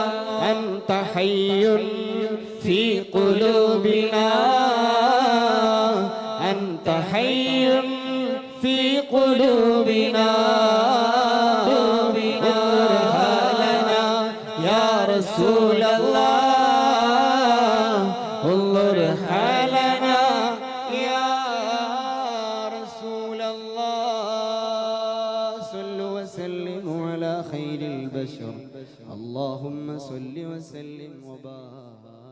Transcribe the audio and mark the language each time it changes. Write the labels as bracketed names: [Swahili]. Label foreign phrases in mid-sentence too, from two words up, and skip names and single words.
[Arabic] أنت حي في قلوبنا أنت حي في قلوبنا, അൻത ഹയ്യുൻ ഫീ ഖുലൂബിനാ. لنا يا رسول الله, انظر حالنا يا رسول الله. صلوا وسلموا على خير البشر. اللهم صل وسلم وبارك.